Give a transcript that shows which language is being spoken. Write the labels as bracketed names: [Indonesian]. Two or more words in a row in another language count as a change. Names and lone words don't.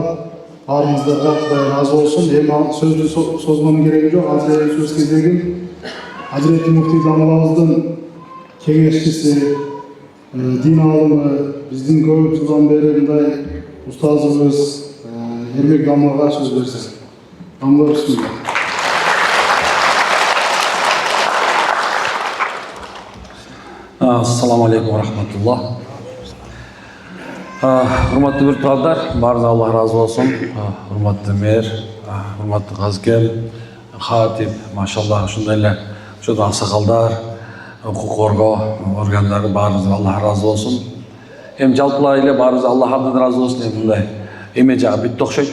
[Kyrgyz] Баарыңыздарга Кудай разы болсун. Эми сөздү созгонун кереги жок. Азыр сөз кезегин Азирети Муфтий Дамбалабыздын кеңешчиси, дин алымы, биздин көп жылдан бери мындай устазыбыз Эрмек Дамлага сөз берсек. Дамла, бисмилла. [Arabic] السلام عليكم ورحمة الله. [Kyrgyz] Урматтуу биртугандар, баарыңызга Аллах разы болсун. Урматтуу мэр, урматтуу казкем, хатип, машалла, ушундай эле ошо аксакалдар, укук коргоо органдары, баарыңызга Аллах разы болсун. Эми жалпылай эле баарыңызга Аллах абдан разы болсун. Эми мындай эме жагы бүтүп окшойт.